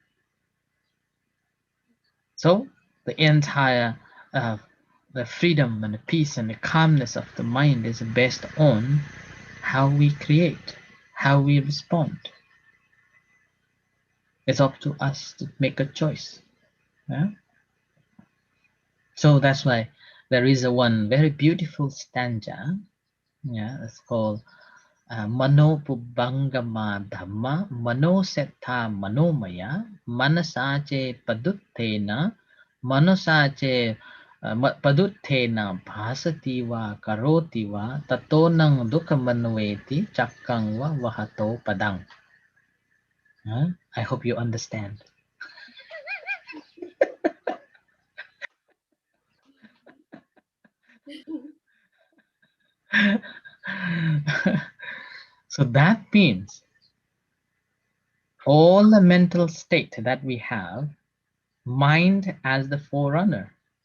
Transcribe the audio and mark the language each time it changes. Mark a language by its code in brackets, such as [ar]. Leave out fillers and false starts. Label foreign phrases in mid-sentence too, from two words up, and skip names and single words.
[en] So the entire the freedom and the peace and the calmness of the mind is based on how we create, how we respond. It's up to us to make a choice. Yeah? So that's why there is one very beautiful stanza. Yeah, it's called [pi] Mano Pubbangama Dhamma Mano Setta Manomaya Manasache Paduttena Manasache Paduttena Bhasati va Karoti va Tatonang Dukhamanveti Chakkang va Vahato Padang. [en] I hope you understand. So that means all the mental state that we have, mind as the forerunner.